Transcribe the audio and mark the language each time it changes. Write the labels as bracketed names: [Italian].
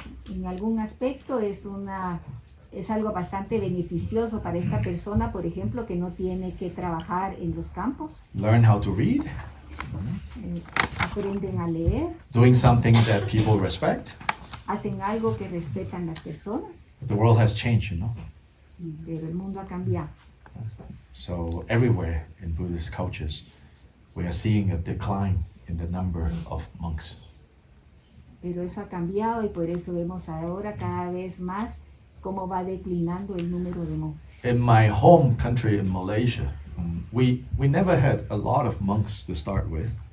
[Spanish] En algún aspecto es algo bastante beneficioso para esta persona, por ejemplo, que no tiene que trabajar en los campos. [English] Learn how to read. [Spanish] Aprenden a leer. [English] Doing something that people respect. [Spanish] Hacen algo que respetan las personas. [English] The world has changed, [Spanish] Pero el mundo ha cambiado. [English] So everywhere in Buddhist cultures, we are seeing a decline in the number of monks. [Spanish] Pero eso ha cambiado y por eso vemos ahora cada vez más cómo va declinando el número de monjes. [English] In my home country in Malaysia, we never had a lot of monks to start with.